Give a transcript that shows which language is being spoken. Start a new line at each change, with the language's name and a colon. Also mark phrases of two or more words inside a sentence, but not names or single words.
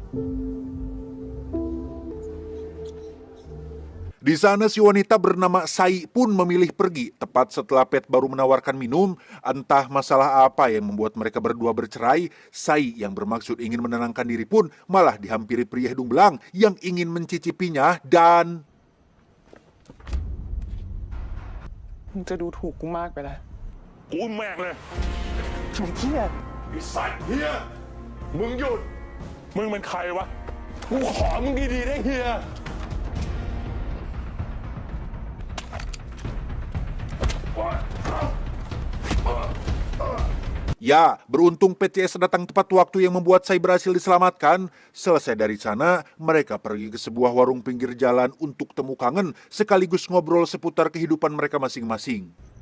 Indonesian: Di sana si wanita bernama Sai pun memilih pergi tepat setelah Pet baru menawarkan minum. Entah masalah apa yang membuat mereka berdua bercerai, Sai yang bermaksud ingin menenangkan diri pun malah dihampiri pria hidung belang yang ingin mencicipinya dan...
Thai: มึงจะดูถูกกูมากไปแล้ว กูแม่งเลย ไอ้เหี้ย ไอ้สัตว์เฮียมึงหยุด มึงเป็นใครวะ กูขอมึงดีๆได้เฮีย
Indonesian: Ya, beruntung PCS datang tepat waktu yang membuat Sai berhasil diselamatkan. Selesai dari sana, mereka pergi ke sebuah warung pinggir jalan untuk temu kangen sekaligus ngobrol seputar kehidupan mereka masing-masing.